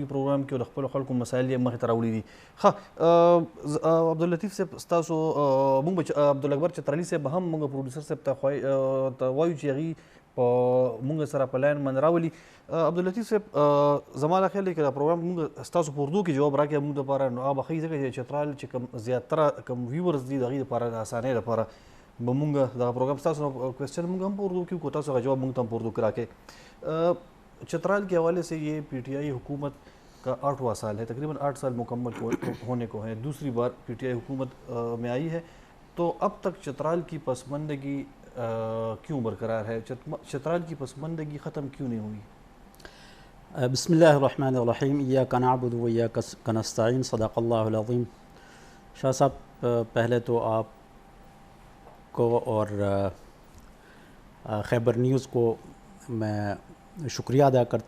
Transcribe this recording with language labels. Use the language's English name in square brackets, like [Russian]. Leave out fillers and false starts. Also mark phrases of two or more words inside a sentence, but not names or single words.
[Pashto] وي پروګرام کې او د خپلو خلکو مسایل یې مخې ته راوړي دي ښه عبداللطیف صاحب ستاسو موږ به عبدالاکبر چترالی صاحب هم موږ پروډوسر صاحب ته وایو چې هغوی په موږ سره په لاین باندې راولي عبداللطیف صاحب زما دا خیال دی که دا پروګرام موږ ستاسو په اردو کې جواب راکړي موږ دپاره نو هغه به ښه وي ځکه چې چترال چې کوم زیاتره کوم ویورز دي د هغوی دپاره د اسانۍ دپاره به موږ دغه پروګرام ستاسو نه کوېسچن موږ هم په اردو کې وکړو تاسو هغه جواب موږ ته هم په اردو کې راکړئ [Urdu] چترال کے حوالے سے یہ PTI حکومت کا 8واں سال ہے تقریباً 8 سال مکمل ہونے کو ہے دوسری بار PTI حکومت میں آئی ہے تو اب تک چترال کی پسماندگی کیوں برقرار ہے چترال کی پسماندگی ختم کیوں نہیں ہوئی [Arabic] بسم اللہ الرحمن الرحیم ایاک نعبد و ایاک نستعین صدق اللہ العظیم [Urdu] شاہ صاحب پہلے تو آپ کو اور خیبر نیوز کو میں شکریہ ادا کرتا